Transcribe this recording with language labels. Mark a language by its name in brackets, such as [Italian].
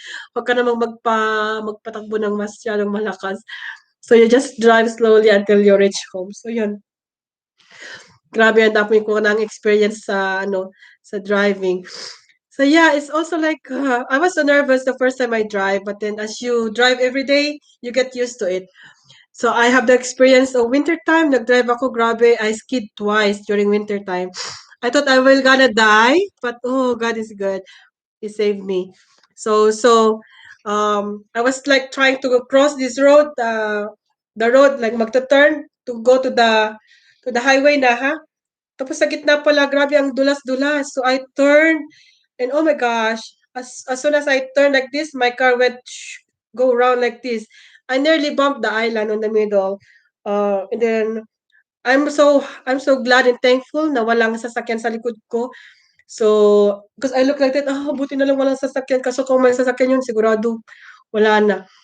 [Filipino] Huwag ka namang magpatakbo ng masyadong malakas. [English] So, you just drive slowly until you reach home. [Filipino] So, yun. Grabe, ang dami ko ng experience sa driving. [English] So yeah, it's also like I was so nervous the first time I drive, but then as you drive every day, you get used to it. So I have the experience of winter time. [Filipino] Nag-drive ako, grabe. [English] I skid twice during winter time. I thought I will gonna die, but oh, God is good. He saved me. So I was like trying to cross this road, the road like magta-turn to go to the highway na ha. [Filipino] Tapos sa gitna pala, grabe ang dulas-dulas. [English] So I turned, and oh my gosh, as soon as I turned like this, my car went go around like this. I nearly bumped the island on the middle. And then I'm so glad and thankful [Filipino] na walang sasakyan sa likod ko. So, [English] because I look like that, [Filipino] buti na lang walang sasakyan. Kaso kung may sasakyan yun, sigurado wala na.